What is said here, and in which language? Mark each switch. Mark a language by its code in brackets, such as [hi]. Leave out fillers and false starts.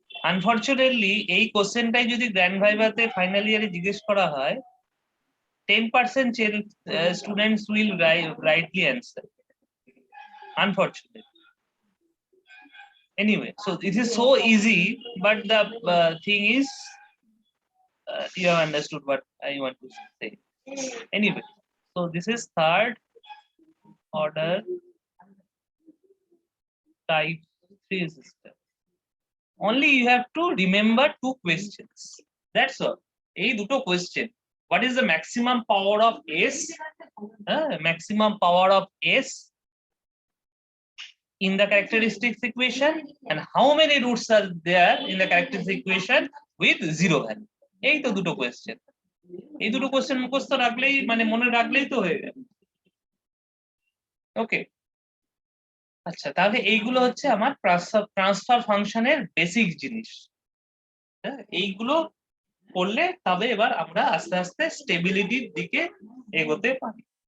[bn] Unfortunately এই কোশ্চেনটাই যদি grand ভাইভাতে final ইয়ারে জিজ্ঞেস করা হয়, [en] 10% students will rightly answer. unfortunately. Anyway, so it is so easy, but the thing is, you have understood what I want to say. Anyway, so this is third order type 3 system. Only you have to remember 2 questions. That's all. [bn] এই দুটো question. [en] What is the maximum power of S? Maximum power of S in the characteristics equation, and how many roots are there in the characteristic equation with 0 value. [bn] এই তো দুটো question. এই দুটো question মুখস্থ রাখলেই মানে মনে রাখলেই তো হয়ে গেল। ওকে, আচ্ছা তাহলে এইগুলো হচ্ছে আমার ট্রান্সফার ফাংশনের বেসিক জিনিস। এইগুলো করলে তবে এবার আমরা আস্তে আস্তে স্টেবিলিটির দিকে এগোতে পারি।